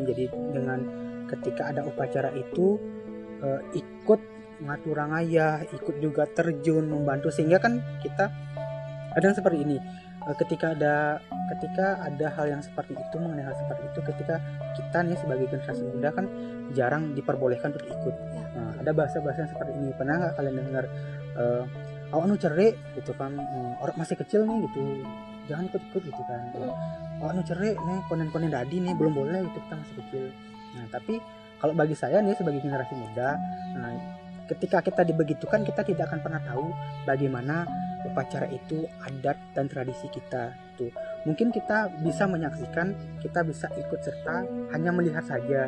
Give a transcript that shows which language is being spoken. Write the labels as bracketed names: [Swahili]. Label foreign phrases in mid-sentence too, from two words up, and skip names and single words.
[Indonesian] Jadi dengan ketika ada upacara itu ikut ngaturangaya, ikut juga terjun membantu, sehingga kan kita kadang seperti ini, ketika ada hal yang seperti itu, mengenai hal seperti itu, ketika kita nih sebagai generasi muda kan jarang diperbolehkan untuk ikut. Nah, ada bahasa-bahasa yang seperti ini. Pernah nggak kalian dengar [Balinese] awak nu cerik [Indonesian] gitu kan, orang masih kecil nih gitu, jangan ikut-ikut gitu kan. [Balinese] Awak nu cerik [Indonesian] nih, [Balinese] konen-konen dadi [Indonesian] nih, belum boleh gitu, kita masih kecil. Nah tapi kalau bagi saya nih sebagai generasi muda, nah, ketika kita dibegitukan, kita tidak akan pernah tahu bagaimana upacara itu, adat dan tradisi kita tuh. Mungkin kita bisa menyaksikan, kita bisa ikut serta hanya melihat saja.